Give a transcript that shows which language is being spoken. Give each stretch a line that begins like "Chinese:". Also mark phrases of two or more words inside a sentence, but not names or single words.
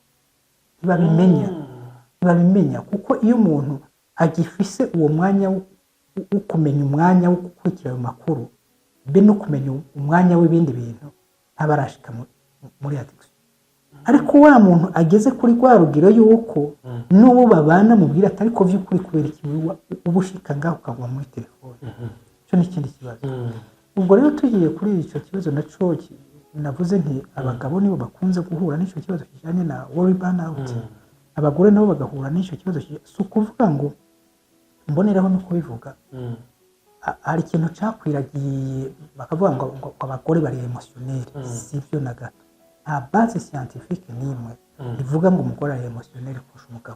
Rundi: ntibabimenya kuko iyo umuntu agifise uwo mwanya wo kumenya umwanya wo gukurikira ayo makuru be no kumenya umwanya w'ibindi bintu ntabarashika muri addiction ariko wa muntu ageze kuri rwa rugero yuko n'uwo babana mubwira atari ko vy'ukuri kubera ikiwe ubushika ngaho ukagwa muri telefone cyo ni ikindi kibazo ubwo rero tugiye kuri icyo kibazo naco navuze nti abagabo nibo bakunze guhura n'icyo kibazo kijanye na
English: worry burnout
Rundi: abagore nabo bagahura n'icyo kibazo si ukuvuga ngo mboneraho no kubivuga hari ikintu cakwiragiye bakavuga ngo abagore bari emotionnel sivyo na gato nta
French: base scientifique
Rundi: n'imwe ivuga ngo umugore ari emotionnel kurusha umugabo